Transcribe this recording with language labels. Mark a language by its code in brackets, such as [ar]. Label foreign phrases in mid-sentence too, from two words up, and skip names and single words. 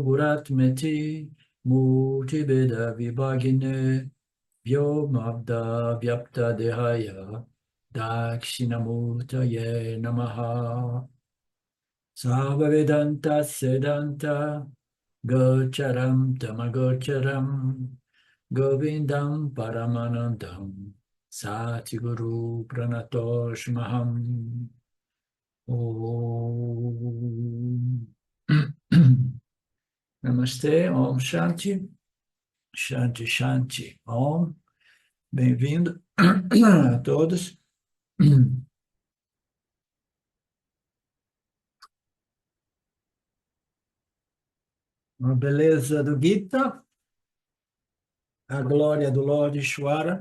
[sa] Guratmeti Murtibeda Vibhagine Vyomabda Vyapta Dehaya Dakshinamurtaye Namaha Sarvavedanta Sedanta Gocharam Tamagocharam Govindam Paramanandam Satiguru Pranatoshmaham Om Namastê, Om Shanti, Shanti Shanti, Om, [pt] bem-vindo a todos. Uma beleza do Gita, a glória do Lord Ishvara.